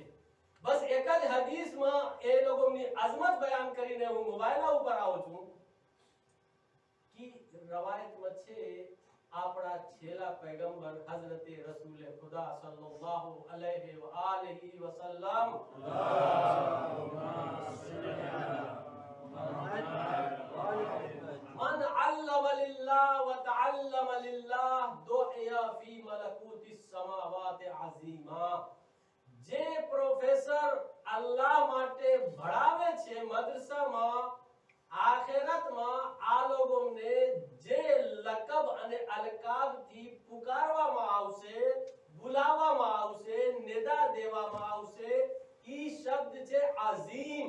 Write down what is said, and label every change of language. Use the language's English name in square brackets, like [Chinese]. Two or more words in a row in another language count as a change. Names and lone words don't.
[Gujarati] બસ એક જ હદીસમાં એ લોકોની અઝમત બયાન કરીને હું મોબાઈલ ઉપર આવું છું कि રવાયતમાં છે આપણા છેલ્લા પૈગંબર હઝરતે રસૂલ ખુદા [Arabic] صلى الله عليه وآله وسلم من علم لله وتعلم لله دعي في ملكوت السماوات عظيما. [Gujarati] जे प्रोफेसर अल्लाह માટે ભણાવે છે મદ્રસામાં, આખિરતમાં આ લોકોને જે લકબ અને અલકાબથી પુકારવામાં આવશે, બોલાવવામાં આવશે, નિદા દેવામાં આવશે, ઈ શબ્દ છે અઝીમ।